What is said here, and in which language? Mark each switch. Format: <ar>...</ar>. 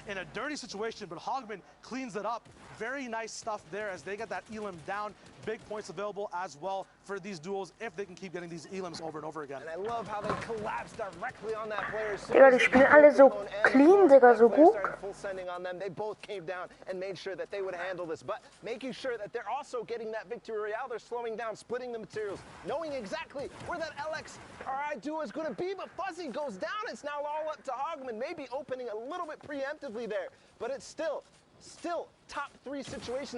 <en>in a dirty situation, but Hogman cleans it up. Very nice stuff there as they get that elim down. Big points available as well for these duels if they can keep getting these elims over and over again. And I love how they collapse directly on that player.</en> <de>Digga, die spielen alle so clean, Digga, so gut.</de> <en>Full sending on them. They both came down and made sure that they would handle this, but making sure that they're also getting that victory royale. They're slowing down, splitting the materials, knowing exactly where that LXRI duo is going to be, but Fuzzy goes down. It's now all up to Hogman, maybe opening a little bit preemptively there, but it's still top 3 situation.</en>